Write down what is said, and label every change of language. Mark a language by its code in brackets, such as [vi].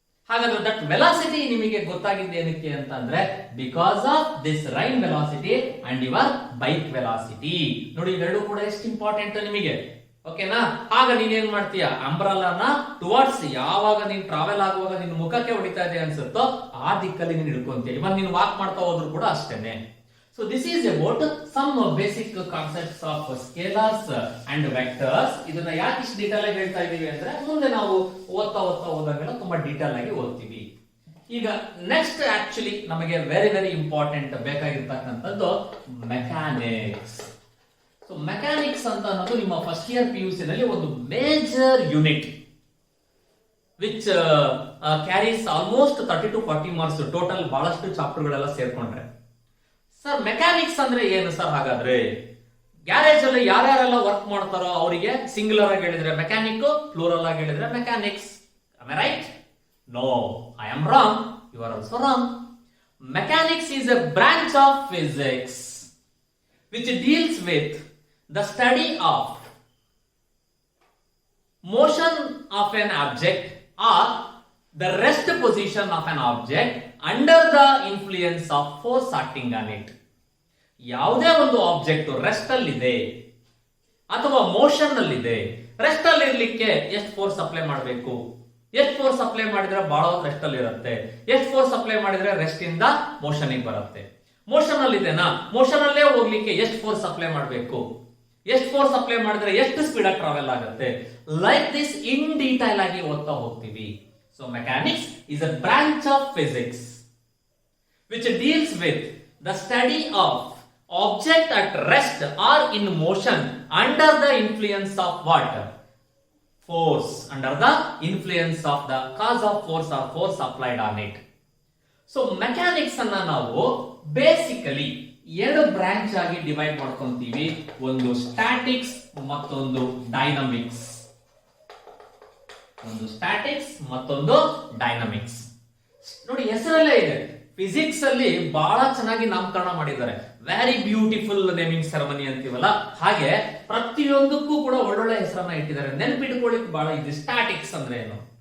[kn] ಹಾಗಾದ್ರೆ [en] that velocity [kn] ನಿಮಗೆ ಗೊತ್ತಾಗಿದ್ದು ಏನಕ್ಕೆ ಅಂತ ಅಂದ್ರೆ [en] Because of this rain velocity and your bike velocity. [kn] ನೋಡಿ ಇವೆರಡು ಕೂಡ ಎಷ್ಟು ಇಂಪಾರ್ಟೆಂಟ್ ನಿಮಗೆ. ಓಕೆನಾ. ಆಗ ನೀನೇನ್ ಮಾಡ್ತೀಯ, ಅಂಬ್ರಲ್ಲಾನ ಟುವರ್ಡ್ಸ್ ಯಾವಾಗ ನೀನ್ ಟ್ರಾವೆಲ್ ಆಗುವಾಗ ನಿನ್ ಮುಖಕ್ಕೆ ಹೊಡಿತಾ ಇದೆ ಅನ್ಸುತ್ತೋ ಆ ದಿಕ್ಕಲ್ಲಿ ನೀನ್ ಹಿಡ್ಕೊಂತೀಯ. ಇವಾಗ ನೀನು ವಾಕ್ ಮಾಡ್ತಾ ಹೋದ್ರು ಕೂಡ ಅಷ್ಟೇನೆ. [en] So this is about some basic concepts of scalars and vectors. [kn] ಇದನ್ನ ಯಾಕೆ ಇಷ್ಟು ಡೀಟೇಲ್ ಆಗಿ ಹೇಳ್ತಾ ಇದೀವಿ ಅಂದ್ರೆ ಮುಂದೆ ನಾವು ಓದ್ತಾ ಹೋದಾಗೆಲ್ಲ ತುಂಬಾ ಡೀಟೇಲ್ ಆಗಿ ಓದ್ತೀವಿ. ಈಗ ನೆಕ್ಸ್ಟ್ ಆಕ್ಚುಲಿ ನಮಗೆ very very important ಬೇಕಾಗಿರ್ತಕ್ಕಂಥದ್ದು mechanics. So mechanics ಅಂತ ಅನ್ನೋದು ನಿಮ್ಮ ಫಸ್ಟ್ ಇಯರ್ PUC ನಲ್ಲಿ ಒಂದು major unit [en] which carries almost 30 to 40 [kn] marks total. ಬಹಳಷ್ಟು ಚಾಪ್ಟರ್ ಗಳೆಲ್ಲ ಸೇರ್ಕೊಂಡ್ರೆ ಸರ್ ಮೆಕ್ಯಾನಿಕ್ಸ್ ಅಂದ್ರೆ ಏನು ಸರ್? ಹಾಗಾದ್ರೆ ಗ್ಯಾರೇಜ್ ಅಲ್ಲಿ ಯಾರ್ಯಾರೆಲ್ಲ ವರ್ಕ್ ಮಾಡ್ತಾರೋ ಅವರಿಗೆ ಸಿಂಗುಲರ್ ಆಗಿ ಹೇಳಿದ್ರೆ ಮೆಕ್ಯಾನಿಕ್, ಪ್ಲೂರಲ್ ಆಗಿ ಹೇಳಿದ್ರೆ mechanics. [en] Am I right? No, I am wrong. You are also wrong. Mechanics is a branch of physics which deals with the study of motion of an object or the rest position of an object under the influence of force acting on it. [kn] ಯಾವುದೇ ಒಂದು object rest ಅಲ್ಲಿ ಇದೆ ಅಥವಾ motion ಅಲ್ಲಿ ಇದೆ, rest ಅಲ್ಲಿ ಇರ್ಲಿಕ್ಕೆ ಎಷ್ಟು ಫೋರ್ಸ್ ಅಪ್ಲೈ ಮಾಡಬೇಕು, ಎಷ್ಟು ಫೋರ್ಸ್ ಅಪ್ಲೈ ಮಾಡಿದ್ರೆ ಬಹಳ ರೆಸ್ಟ್ ಅಲ್ಲಿ ಇರುತ್ತೆ, ಎಷ್ಟು ಫೋರ್ಸ್ ಅಪ್ಲೈ ಮಾಡಿದ್ರೆ ರೆಸ್ಟ್ ಇಂದ ಮೋಷನ್ ಬರುತ್ತೆ. ಮೋಷನ್ ಅಲ್ಲಿ ಇದೆನಾ, ಮೋಷನ್ ಅಲ್ಲೇ ಹೋಗ್ಲಿಕ್ಕೆ ಎಷ್ಟು ಫೋರ್ಸ್ ಅಪ್ಲೈ ಮಾಡಬೇಕು, ಎಷ್ಟು ಫೋರ್ಸ್ ಅಪ್ಲೈ ಮಾಡಿದ್ರೆ ಎಷ್ಟು ಸ್ಪೀಡ್ ಆಗಿ ಟ್ರಾವೆಲ್ ಆಗುತ್ತೆ. [en] like this in detail [kn] ಆಗಿ ಓದ್ತಾ ಹೋಗ್ತೀವಿ. [en] So mechanics is a branch of physics which deals with the study of object at rest or in motion under the influence of what? force, under the influence of the cause of force or force applied on it. [kn] So mechanics ಅನ್ನ ನಾವು basically ಎರಡು branch ಆಗಿ divide ಮಾಡ್ಕೊಂತೀವಿ, ಒಂದು statics ಮತ್ತೊಂದು dynamics. ಒಂದು statics ಮತ್ತೊಂದು dynamics. ನೋಡಿ ಹೆಸರಲ್ಲೇ ಇದೆ, ಫಿಸಿಕ್ಸ್ ಅಲ್ಲಿ ಬಹಳ ಚೆನ್ನಾಗಿ ನಾಮಕರಣ ಮಾಡಿದ್ದಾರೆ, [en] very beautiful naming ceremony [kn] ಅಂತೀವಲ್ಲ ಹಾಗೆ ಪ್ರತಿಯೊಂದಕ್ಕೂ ಕೂಡ ಒಳ್ಳೊಳ್ಳೆ ಹೆಸರನ್ನ ಇಟ್ಟಿದ್ದಾರೆ, ನೆನಪಿಟ್ಕೊಳ್ಳಿಕ್ಕೆ ಬಹಳ ಇದೆ. ಸ್ಟ್ಯಾಟಿಕ್ಸ್ ಅಂದ್ರೆ ಏನು?